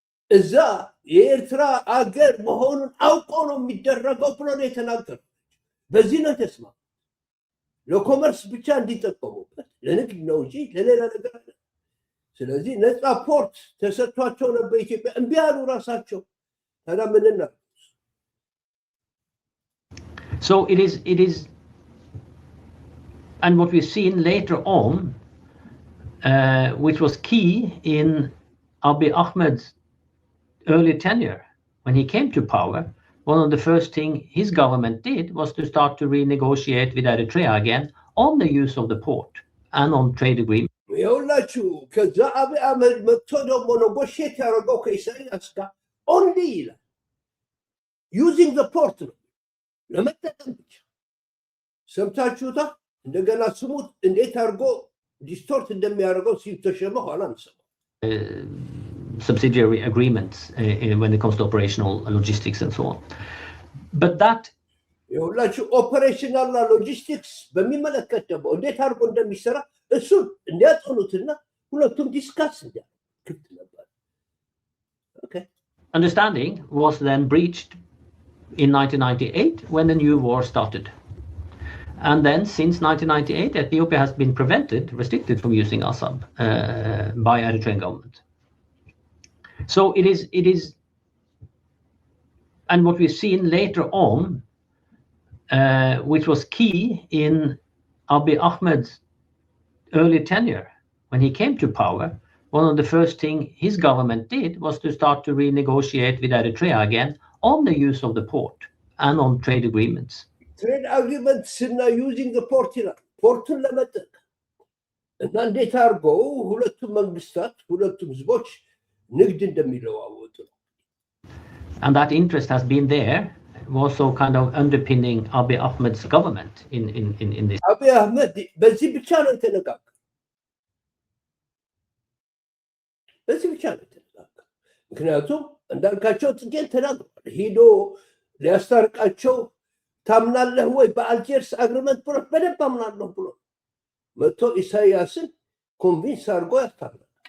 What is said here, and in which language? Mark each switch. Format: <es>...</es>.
<am>እዛ የኤርትራ አገር መሆኑን አውቆ ነው የሚደረገው ብሎ ነው የተናገረው በዚህ ነው ተስማ ለኮመርስ ብቻ እንዲጠቀሙበት ለንግድ ነው እንጂ ለሌላ ነገር አይደለም ስለዚህ ነፃ ፖርት ተሰጥቷቸው ነበር ኢትዮጵያ እምቢ አሉ ራሳቸው ታዲያ ምንና</am> <en>So it is and what we've seen later on which was key in Abiy Ahmed's early tenure when he came to power one of the first thing his government did was to start to renegotiate with Eritrea again on the use of the port and on trade agreements.</en> <am>ይኸውላችሁ ከዛ አብይ አህመድ መጥቶ ደግሞ ኔጎሽየት ያደረገው ከኢሳያስ ጋር only ይላል</am> <en>using the port</en> <am>ነው ለመጠቀም ብቻ ሰምታችሁታ እንደገና ስሙት እንዴት አድርጎ ዲስቶርት እንደሚያደርገው ሲተሸመ ኋላ እንሰማው</am> <en>subsidiary agreements when it comes to operational logistics and so on but that</en> <am>ይኸውላችሁ ኦፐሬሽናል ሎጂስቲክስ በሚመለከት ደግሞ እንዴት አድርጎ እንደሚሰራ እሱን እንዲያጠኑትና ሁለቱም ዲስካስ ክፍት ነበር</am> <en>understanding was then breached in 1998 when the new war started and then since 1998 Ethiopia has been restricted from using ASAB by Eritrean government so it is and what we've seen later on which was key in Abiy Ahmed's early tenure when he came to power one of the first thing his government did was to start to renegotiate with Eritrea again on the use of the port and on trade agreements. Trade agreements</en> <am>እና</am> <en>using the port</en> <am>ይላል ፖርቱን ለመጠቀም እና እንዴት አድርገው ሁለቱም መንግስታት ሁለቱም ህዝቦች ንግድ እንደሚለዋወጡ</am> <en>and that interest has been there also kind of underpinning Abiy Ahmed's government in this.</en> <am>አብይ አህመድ በዚህ ብቻ ነው የተነጋገረው በዚህ ብቻ ነው የተነጋገረው ምክንያቱም እንዳልካቸው ጥቂት ተናግሯል ሄዶ ሊያስታርቃቸው ታምናለህ ወይ በአልጀርስ አግሪመንት ብሎ በደንብ አምናለሁ ብሎ መጥቶ ኢሳያስን ኮንቪንስ አድርጎ ያስታርቃል</am>